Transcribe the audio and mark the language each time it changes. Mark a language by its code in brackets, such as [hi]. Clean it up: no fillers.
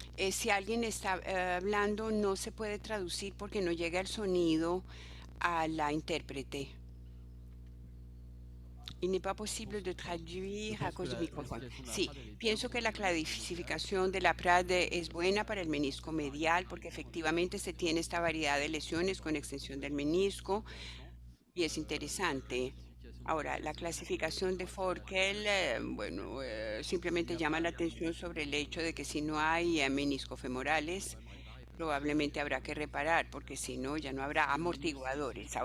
[es] Si alguien está hablando, no se puede traducir porque no llega el sonido a la intérprete. [fr] Il n'est pas possible de traduire à cause du micrófono. [es] Sí, pienso que la clasificación de la PRADE es buena para el menisco medial porque efectivamente se tiene esta variedad de lesiones con extensión del menisco y es interesante. Ahora, la clasificación de Forkel, simplemente llama la atención sobre el hecho de que si no hay meniscofemorales, probablemente habrá que reparar, porque si no, ya no habrá amortiguadores.